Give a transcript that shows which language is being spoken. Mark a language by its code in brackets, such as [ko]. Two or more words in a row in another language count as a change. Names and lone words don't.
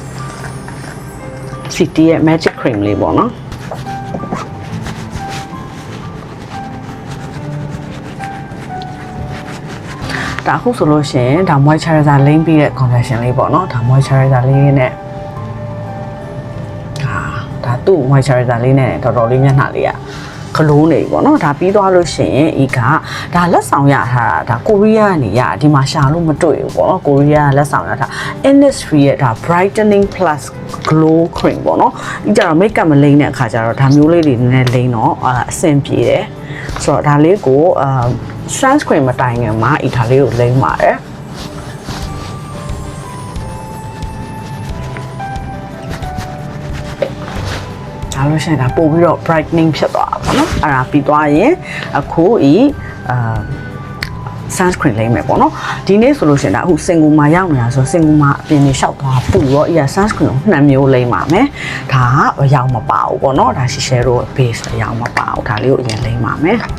[my] CT ရဲ့ [en] magic cream [my] လေးပေါ့နော်ဒါအခုဆိုလို့ရှင်ဒါ moisturizer လိမ့်ပြီးတဲ့ condition လေးပေါ့နော်ဒါ moisturizer လေးနဲ့ဒါသူ့ moisturizer လေး နဲ့တော်တော်လေးမျက်နှာလေးကလုံးနေပေါ့နော်ဒါပြီးသွားလို့ရှိရင်ဤကဒါလက်ဆောင်ရထားတာဒါကိုရီးယားကနေရဒီမှာရှာလို့မတွေ့ဘူးပေါ့နော်ကိုရီးယားလက်ဆောင်ရထား Innisfree ရဲ့ဒါ [en] brightening plus glow cream [my] ပေါ့နော်ဒီကြတော့ makeup မလိမ့်တဲ့အခါကျတော့ဒါမျိုးလေးတွေနည်းနည်းလိမ့်တော့အဆင်ပြေတယ်ဆိုတော့ဒါလေးကိုsunscreen မတိုင်ခင်မှာဤဒါလေးကိုလိမ့်ပါတယ် ဒါလို့ရှိရင်ဒါပို့ပြီးတော့ brightening ဖြစ်သွားတာပေါ့နော်အဲ့ဒါပြီးသွားရင်အခုsunscreen လိမ့်မယ်ပေါ့နော်ဒီနေ့ဆိုလို့ရှိရင်ဒါအခုစင်ကူမှာရောက်နေတာဆိုစင်ကူမှာအပြင်နေလျှောက်သွားပူတော့အရာ sunscreen ကို2မျိုးလိမ့်ပါမယ်ဒါကအရောင်မပါဘူးပေါ့နော်ဒါ Shiseido base အရောင်မပါဘူးဒါလေးကိုအရင်လိမ့်ပါမယ်